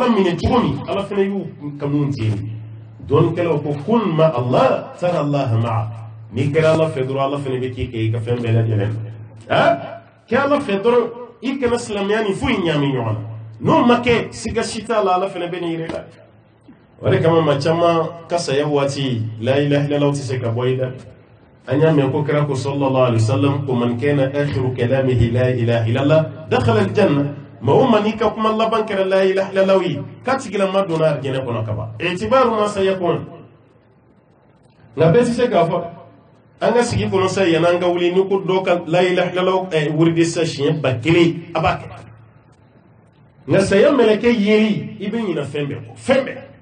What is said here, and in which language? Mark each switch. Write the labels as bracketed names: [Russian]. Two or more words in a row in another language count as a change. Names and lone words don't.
[Bambara] minɛ cogo min ala fana y'u kanu ten dɔɔninkɛlaw ko kun ma Allah tara Allah ma'a n'i kɛra ala fɛ dɔrɔn ala fana bɛ k'i kɛ i ka fɛn bɛɛ lajɛlen kɛ ala fɛ dɔrɔn i kana silamɛya ni foyi ɲaami ɲɔgɔn na n'o ma kɛ siga si t'a la ala fana bɛ nin yɛrɛ la o de kama maa caman ka saya waati [Arabic] لا إله إلا الله [Bambara] tɛ se ka bɔ i da an y'a mɛn ko kira ko [Arabic] صلى الله عليه وسلم [Bambara] ko [Arabic] من كان آخر كلامه لا إله إلا الله دخل الجنة [Bambara] maa o maa n'i ka kuma laban kɛra [Arabic] لا إله إلا الله [Bambara] ye k'a tigilama donna arijinɛ kɔnɔ ka ban itibaru ma saya kɔnɔ nka bɛɛ tɛ se k'a fɔ an ka sigi kɔnɔ sa yanni an ka wuli ni ko dɔ ka [Arabic] لا إله إلا الله [Bambara] wuridi sa siɲɛ 1000 a b'a kɛ nka saya mɛlɛkɛ yeli i bɛ ɲinɛ fɛn bɛɛ kɔ fɛn bɛɛ